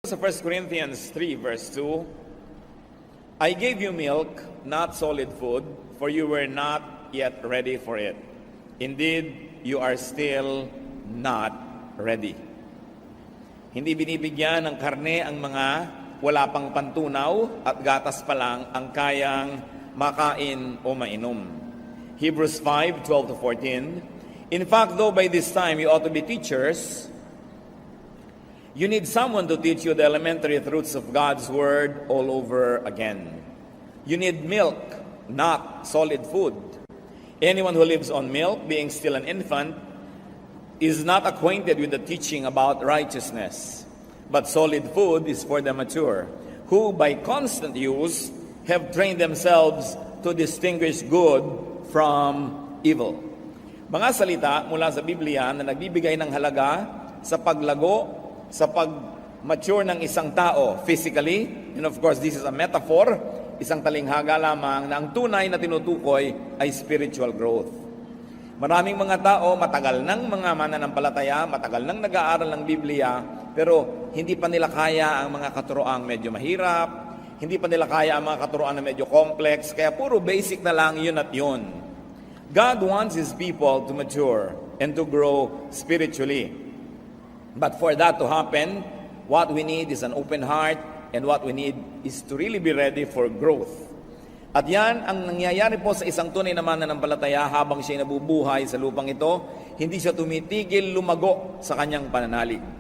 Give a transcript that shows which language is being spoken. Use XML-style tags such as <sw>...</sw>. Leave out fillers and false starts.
<en>Sa 1 Corinthians 3 verse 2, I gave you milk, not solid food, for you were not yet ready for it. Indeed, you are still not ready.</en> <tl>Hindi binibigyan ng karne ang mga wala pang pantunaw at gatas pa lang ang kayang makain o mainom.</tl> <en>Hebrews 5:12-14. In fact, though by this time you ought to be teachers, you need someone to teach you the elementary truths of God's Word all over again. You need milk, not solid food. Anyone who lives on milk, being still an infant, is not acquainted with the teaching about righteousness. But solid food is for the mature, who by constant use have trained themselves to distinguish good from evil.</en> <tl>Mga salita mula sa Biblia na nagbibigay ng halaga sa paglago, sa pag-mature ng isang tao</tl> <en>physically, and of course this is a metaphor,</en> <tl>isang talinghaga lamang na ang tunay na tinutukoy ay spiritual growth. Maraming mga tao, matagal ng mga mananampalataya, matagal nang nag-aaral ng Biblia, pero hindi pa nila kaya ang mga katuroang medyo mahirap, hindi pa nila kaya ang mga katuroan na medyo complex, kaya puro basic na lang yun at yun.</tl> <en>God wants His people to mature and to grow spiritually. But for that to happen, what we need is an open heart, and what we need is to really be ready for growth.</en> <tl>At yan ang nangyayari po sa isang tunay na mananampalataya habang siya nabubuhay sa lupang ito, hindi siya tumitigil lumago sa kanyang pananalig.</tl>